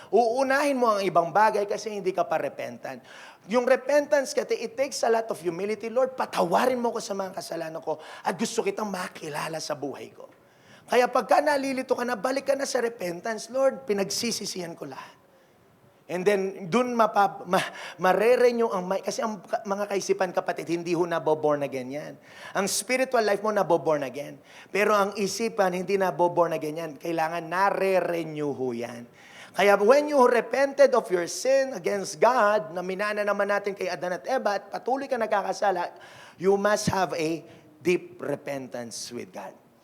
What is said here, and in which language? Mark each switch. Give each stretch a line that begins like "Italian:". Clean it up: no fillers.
Filipino: Uunahin mo ang ibang bagay kasi hindi ka pa repentant. Yung repentance kasi,
English: it takes a lot of humility.
Filipino: Lord, patawarin mo ko sa mga kasalanan ko at gusto kitang makilala sa buhay ko. Kaya pagka nalilito ka na, balik ka na sa repentance, Lord, pinagsisisihan ko lahat. And then, dun marerenew ang mind. Kasi ang mga kaisipan, kapatid, hindi ho naboborn again yan. Ang spiritual life mo naboborn again. Pero ang isipan, hindi naboborn again yan. Kailangan nare-renew ho yan.
English: Kaya when you repented of your sin against God,
Filipino: na minana naman natin kay Adan at Eva, at patuloy ka nagkakasala,
English: you must have a deep repentance with God.